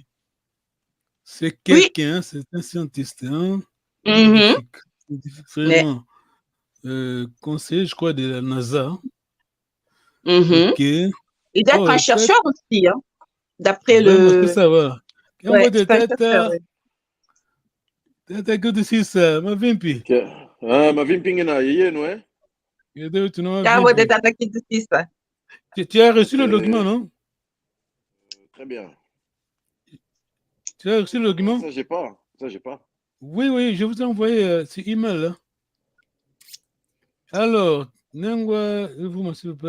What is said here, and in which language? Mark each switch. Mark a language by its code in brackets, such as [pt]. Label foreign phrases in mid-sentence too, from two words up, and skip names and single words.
[fr] C'est quelqu'un, c'est un scientiste, hein? Vraiment. Conseiller, je crois, de la NASA. Il doit être un chercheur aussi, hein? D'après le... C'est ça, voilà. Ouais, c'est un chercheur, ouais. [kg] Tata [en] good to see [fr] ça, [kg] ma vimpi. Ma vimpi ngena yeye no eh? [fr] Tu as reçu le document, non? Très bien. Tu as reçu le document? Ça, j'ai pas. Oui, je vous ai envoyé ce email là. Alors, Nengwa, vous s'il vous plaît.